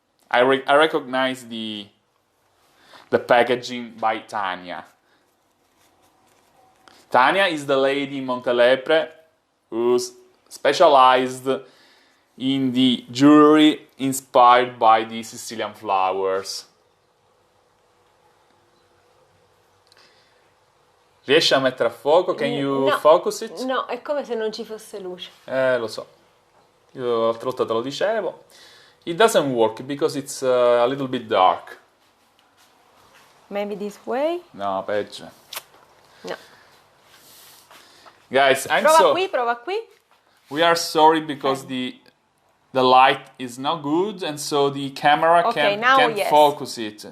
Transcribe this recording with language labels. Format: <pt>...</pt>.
<en>I recognize the packaging by Tania. Tania is the lady in Montelepre who's specialized in the jewelry inspired by the Sicilian flowers.</en> <it>Riesci a mettere a fuoco?</it> <en>Can you focus it?</en> <it>No, è come se non ci fosse luce. Lo so. Io l'altra volta te lo dicevo.</it> <en>It doesn't work because it's a little bit dark. Maybe this way?</en> <it>No, peggio. No.</it> <en>Guys,</en> <it>Prova qui.</it> <en>We are sorry because the light is not good and so the camera can't focus it.</en>